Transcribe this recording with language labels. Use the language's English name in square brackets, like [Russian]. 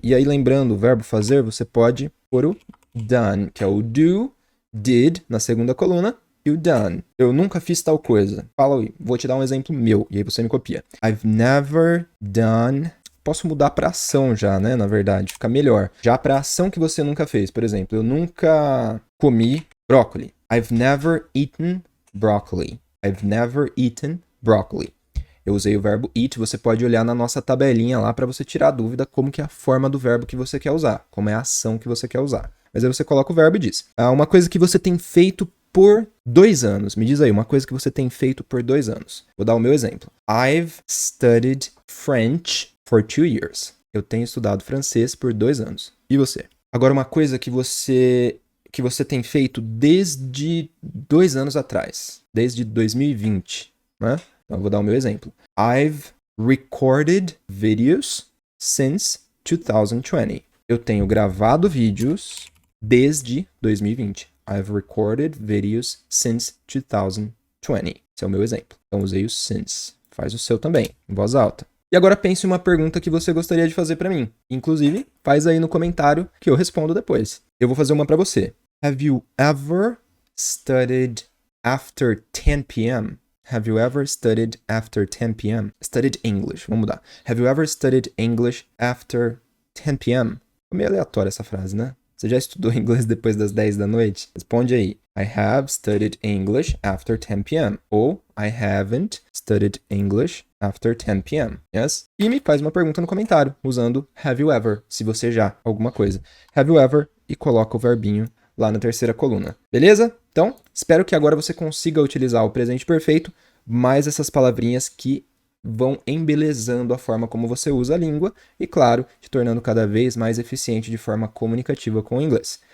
[Portuguese] E aí lembrando, o verbo fazer, você pode pôr o done, que é o do, did, na segunda coluna, e o done. Eu nunca fiz tal coisa. Fala aí, vou te dar um exemplo meu, e aí você me copia. [English] I've never done... [Portuguese] Posso mudar para ação já, né? Na verdade, fica melhor. Já para ação que você nunca fez. Por exemplo, eu nunca comi brócoli. [English] I've never eaten broccoli. I've never eaten broccoli. [Portuguese] Eu usei o verbo eat. Você pode olhar na nossa tabelinha lá para você tirar a dúvida como que é a forma do verbo que você quer usar. Como é a ação que você quer usar. Mas aí você coloca o verbo e diz. Uma coisa que você tem feito por 2 anos. Me diz aí, uma coisa que você tem feito por 2 anos. Vou dar o meu exemplo. [English] I've studied French for 2 years. [Portuguese] Eu tenho estudado francês por 2 anos. E você? Agora, uma coisa que que você tem feito desde 2 anos atrás, desde 2020, né? Então, eu vou dar o meu exemplo. [English] I've recorded videos since 2020. [Portuguese] Eu tenho gravado vídeos desde 2020. [English] I've recorded videos since 2020. [Portuguese] Esse é o meu exemplo. Então, usei o since. Faz o seu também, em voz alta. E agora pense em uma pergunta que você gostaria de fazer para mim. Inclusive, faz aí no comentário que eu respondo depois. Eu vou fazer uma para você. [English] Have you ever studied after 10 p.m.? Have you ever studied after 10 p.m.? Studied English. [Portuguese] Vamos mudar. [English] Have you ever studied English after 10 p.m.? [Portuguese] É meio aleatória essa frase, né? Você já estudou inglês depois das 10 da noite? Responde aí. [English] I have studied English after 10 p.m. Ou I haven't studied English after 10 p.m. Yes? [Portuguese] E me faz uma pergunta no comentário, usando [English] have you ever, [Portuguese] se você já, alguma coisa. [English] Have you ever [Portuguese] e coloca o verbinho lá na terceira coluna. Beleza? Então, espero que agora você consiga utilizar o presente perfeito, mais essas palavrinhas que vão embelezando a forma como você usa a língua e, claro, te tornando cada vez mais eficiente de forma comunicativa com o inglês.